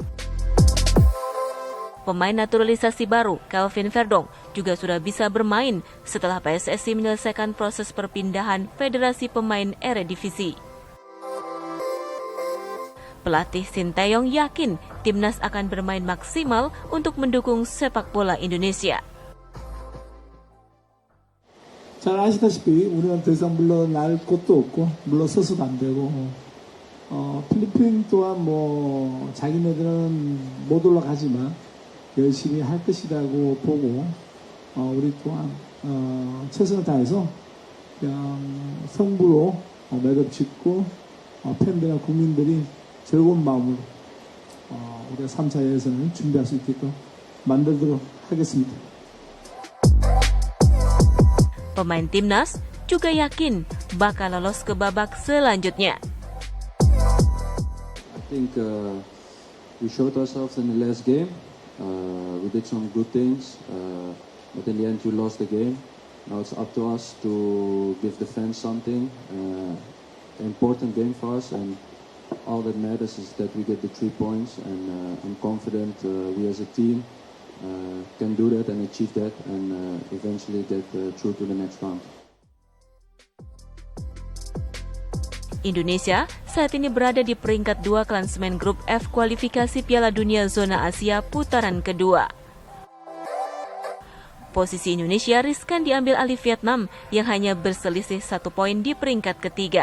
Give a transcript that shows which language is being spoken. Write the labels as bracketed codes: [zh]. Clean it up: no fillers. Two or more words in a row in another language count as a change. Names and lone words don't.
[id] Pemain naturalisasi baru, Kelvin Verdong, juga sudah bisa bermain setelah PSSI menyelesaikan proses perpindahan Federasi Pemain Eredivisie. Pelatih Sintayong yakin Timnas akan bermain maksimal untuk mendukung sepak bola Indonesia. [ko] 잘 아시다시피 우리는 더 이상 물러날 곳도 없고 물러서서도 안 되고 필리핀 또한 뭐 자기네들은 못 올라가지만 열심히 할 것이라고 보고 우리 또한 최선을 다해서 그냥 성부로 매듭 짓고 팬들과 국민들이 즐거운 마음으로 우리가 3차 예선을 준비할 수 있게끔 만들도록 하겠습니다. [id] Pemain Timnas juga yakin bakal lolos ke babak selanjutnya. [en] I think we showed ourselves in the last game. We did some good things, but in the end we lost the game. Now it's up to us to give the fans something. An important game for us, and all that matters is that we get the 3 points. And I'm confident we as a team can do that and achieve that, and eventually get through to the next round. [id] Indonesia saat ini berada di peringkat 2 klasemen grup F kualifikasi Piala Dunia Zona Asia putaran kedua. Posisi Indonesia riskan diambil alih Vietnam yang hanya berselisih 1 poin di peringkat ketiga.